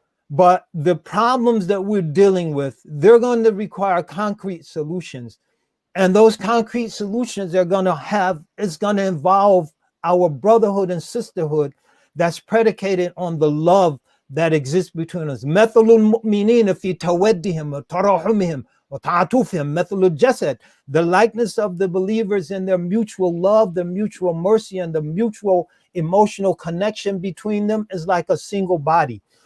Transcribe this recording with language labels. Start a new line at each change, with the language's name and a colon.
English: But the problems that we're dealing with, they're going to require concrete solutions. And those concrete solutions are going to it's going to involve our brotherhood and sisterhood that's predicated on the love that exists between us.
Arabic: مثل المؤمنين في تودهم وتراحمهم وتعاطفهم مثل الجسد.
English: The likeness of the believers in their mutual love, the mutual mercy, and the mutual emotional connection between them is like a single body.